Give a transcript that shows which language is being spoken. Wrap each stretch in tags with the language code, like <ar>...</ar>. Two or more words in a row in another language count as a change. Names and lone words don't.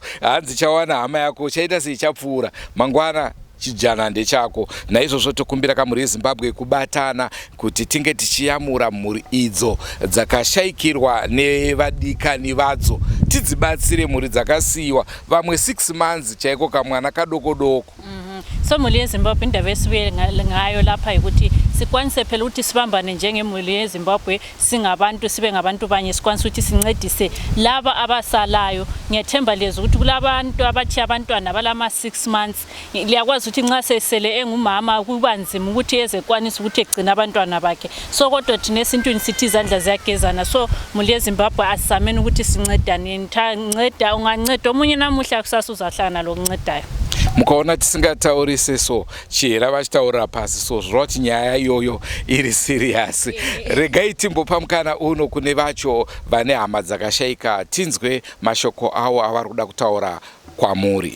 <sn>Hanzi chawana hama yako chaita seichapfuura mangwana chijana ndechako. Naizvozvo tokumbira kamuri yeZimbabwe kubatana kuti tinge tichiyamura mhuri idzo dzakashayikirwa nevadikani vadzo, tidzibatsire mhuri dzakasiyiwa, vamwe 6 months chaiko kamwana kadoko doko.</sn> <nd>So muli yeZimbabwe indaba esibuye ngayo lapha ukuthi sikwanise phela ukuthi sibambane njengemuli yeZimbabwe, singabantu sibe ngabantu banye, sikwanise ukuthi sincedise laba abasalayo. Ngiyathemba lezi ukuthi kulabantu abathi abantwana balama 6 months liyakwazi ukuthi nxa sesele engumama kuba nzima ukuthi eze kwanise ukuthi egcina abantwana bakhe. So kodwa thina esintwini sithi izandla ziyagezana. So muli yeZimbabwe asisameni ukuthi sincedane, nceda unganceda omunye namuhla kusasa uzahlangana lokuncedayo.</nd> <sn>Mukaona tisingataurise so Chiera vachitaura pasi so zvoti nyaya iyoyo iri serious. Regai timbopamukana uno kune vacho vane hama dzakashayika, tinzwe mashoko avo avari kuda kutaura kwamuri.</sn>